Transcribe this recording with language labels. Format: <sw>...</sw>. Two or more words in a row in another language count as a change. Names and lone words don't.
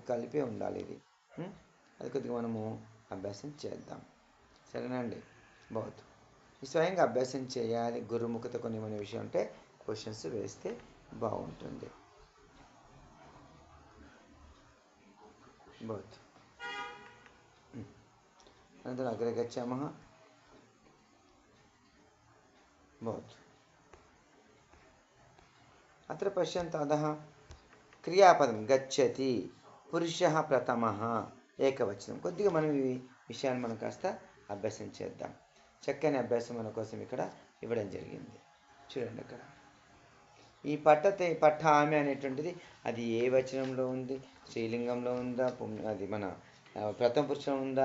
<te>కలిపే ఉండాలి ఇది. అది కొద్దిగా మనము అభ్యాసం చేద్దాం. సరేనండి. బాగుంది. స్వయంగా అభ్యాసం చేయాలి. గురుముఖత కొన్ని మన విషయం ఉంటే క్వశ్చన్స్ వేస్తే బాగుంటుంది.</te> <sa>बहुत अनन्तरम् अग्रे गच्छामः. बहुत अत्र पश्यन्तु अधः क्रियापदं गच्छति, पुरुषः प्रथमः, ఏకవచనం.</sa> <te>కొద్దిగా మనం ఈ విషయాన్ని మనం కాస్త అభ్యాసం చేద్దాం. చక్కని అభ్యాసం మన కోసం ఇక్కడ ఇవ్వడం జరిగింది. చూడండి, అక్కడ ఈ పఠామి అనేటువంటిది అది ఏ వచనంలో ఉంది? స్త్రీలింగంలో ఉందా? అది మన ప్రథమ పురుషులో ఉందా?</te>